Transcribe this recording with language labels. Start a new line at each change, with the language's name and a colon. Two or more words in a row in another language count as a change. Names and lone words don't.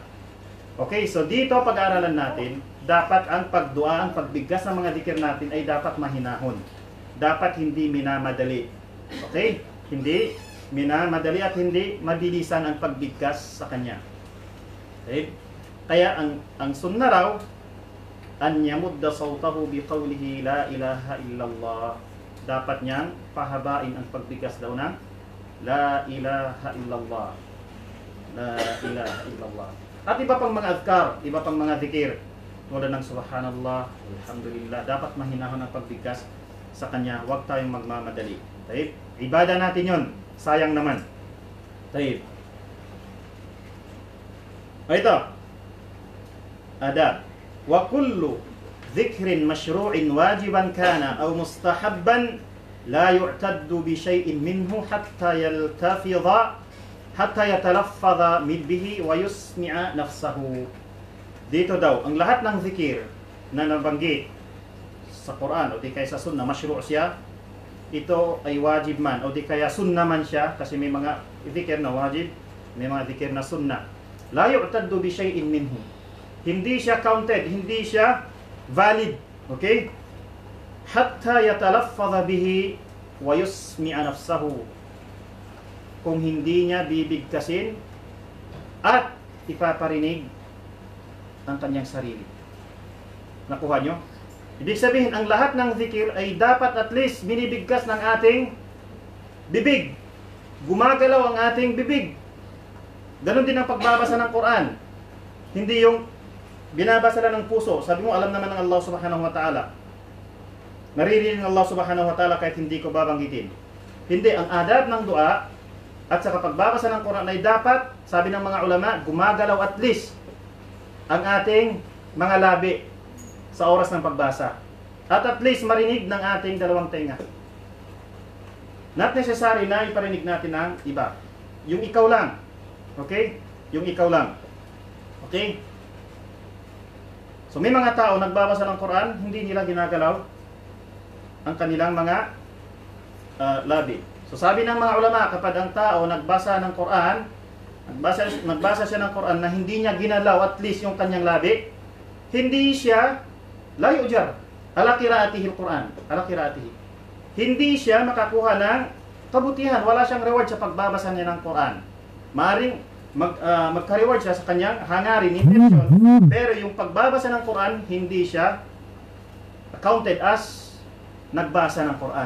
Filipino: Okay, so dito pag-aaralan natin, dapat ang pagdua, ang pagbigkas ng mga zikir natin ay dapat mahinahon. Dapat hindi minamadali. Okay? Hindi minamadali at hindi mabilisan ang pagbigkas sa kanya. Okay? Kaya ang sunnah raw,
Arabic: أن يمد صوته بقوله لا إله إلا الله.
Filipino: Dapat niyang pahabain ang pagbigkas daw ng la ilaha illallah.
Arabic: لا إله إلا الله.
Filipino: At iba pang mga adhkar, iba pang mga zikir, tulad ng
Arabic: سبحان الله، الحمد لله,
Filipino: dapat mahinahon ang pagbigkas sa kanya. Huwag tayong magmamadali. Taib? Ibada natin yun. Sayang naman. Taib. Ito. Adab.
Arabic: وكل ذكر مشروع واجبا كان أو مستحبا لا يعتد بشيء منه حتى يلتفظ حتى يتلفظ به ويسمع نفسه.
Filipino: Dito daw, ang lahat ng zikir na nabanggit sa Quran o di kaya sa Sunnah, mashru' siya, ito ay wajib man o di kaya sunnah man siya, kasi may mga zikir na wajib, may mga zikir na sunnah.
Arabic: لا يعتد بشيء منه.
Filipino: Hindi siya counted, hindi siya valid. Okay?
Arabic: حتى يتلفظ به ويسمع نفسه.
Filipino: Kung hindi niya bibigkasin at ipaparinig ang kanyang sarili. Nakuha nyo? Ibig sabihin, ang lahat ng zikir ay dapat
English: at least
Filipino: binibigkas ng ating bibig. Gumagalaw ang ating bibig. Ganon din ang pagbabasa ng Quran. Hindi yung binabasa lang ng puso. Sabi mo, alam naman ng Allah
Arabic: سبحانه وتعالى.
Filipino: Naririnig ng Allah
Arabic: سبحانه وتعالى
Filipino: kahit hindi ko babanggitin. Hindi, ang adab ng dua at sa pagbabasa ng Quran ay dapat, sabi ng mga ulama, gumagalaw
English: at least
Filipino: ang ating mga labi sa oras ng pagbasa.
English: At least
Filipino: marinig ng ating dalawang tenga.
English: Not necessary
Filipino: na iparinig natin ng iba. Yung ikaw lang. Okay? Yung ikaw lang. Okay? So may mga tao nagbabasa ng Quran, hindi nila ginagalaw ang kanilang mga labi. So sabi ng mga ulama, kapag ang tao nagbasa ng Quran, nagbasa siya ng Quran na hindi niya ginalaw
English: at least
Filipino: yung kanyang labi, hindi siya
Arabic: لا يؤجر على قراءته القرآن، على قراءته.
Filipino: Hindi siya makakuha ng kabutihan, wala siyang reward sa pagbabasa niya ng Quran. Maaring magka-reward siya sa kanyang hangarin, intention, pero yung pagbabasa ng Quran, hindi siya
English: counted as
Filipino: nagbasa ng Quran.